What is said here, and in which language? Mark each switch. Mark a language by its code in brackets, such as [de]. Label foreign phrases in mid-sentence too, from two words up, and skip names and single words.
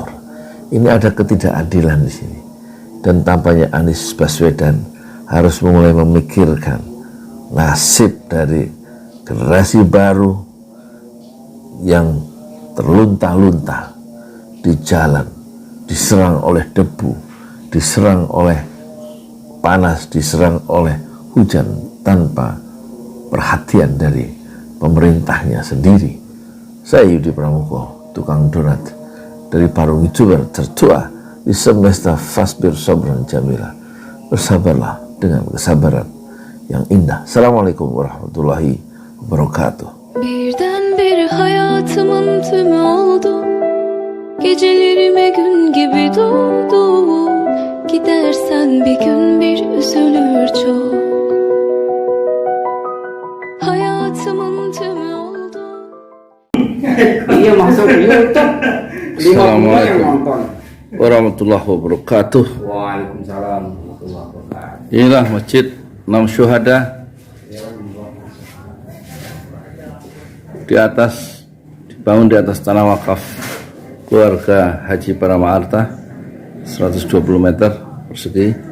[id] Ini ada ketidakadilan di sini. Dan tampaknya Anies Baswedan harus mulai memikirkan nasib dari generasi baru yang terlunta-lunta di jalan, diserang oleh debu, diserang oleh panas, diserang oleh hujan tanpa perhatian dari pemerintahnya sendiri. Saya Yudi Pramuko, tukang donat dari Parung YouTuber tertua di semesta [ar] فاصبر صبرا جميلا. [id] Bersabarlah dengan kesabaran yang indah. [ar] السلام عليكم ورحمة الله وبركاته. [tr] Birdenbire hayatımın tümü oldu. Gecelerime gün gibi doğdu. Gidersen bir gün bir üzülür çok. Hayatımın tümü oldu. [id] Iya masuk YouTube. 50 yang [ar] Assalamualaikum [id] nonton. [ar] ورحمة الله وبركاته. وعليكم السلام ورحمة الله وبركاته. [id] Inilah Masjid 6 Syuhada di atas, dibangun di atas tanah wakaf keluarga Haji Parama Arta, 120 meter persegi.